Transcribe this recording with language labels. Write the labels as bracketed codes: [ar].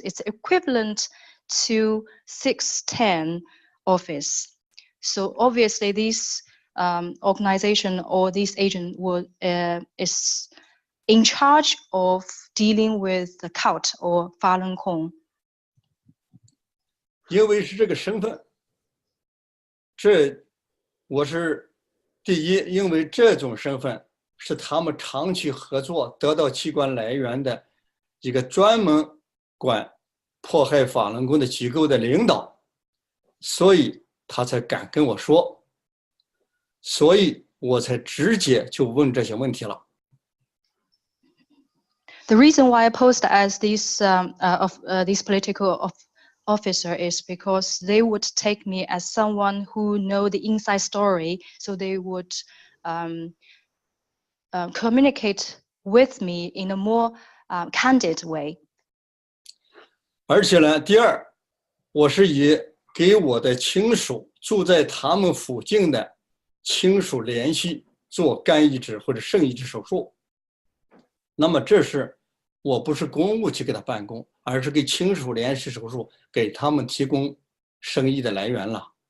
[en] It's equivalent to 610 office. So obviously this organization or this agent is in charge of dealing with the cult or Falun Gong. [zh] 因为是这个身份，我是第一，因为这种身份是他们长期合作得到器官来源的一个专门管迫害法轮功的机构的领导，所以他才敢跟我说，所以我才直接就问这些问题了。 [en] The reason why I posed as this political officer is because they would take me as someone who know the inside story, so they would communicate with me in a more candid way. [zh] 而且呢，第二，我是以给我的亲属住在他们附近的亲属联系做肝移植或者肾移植手术。那么这是我不是公务去给他办公，而是给亲属联系手术，给他们提供生意的来源了。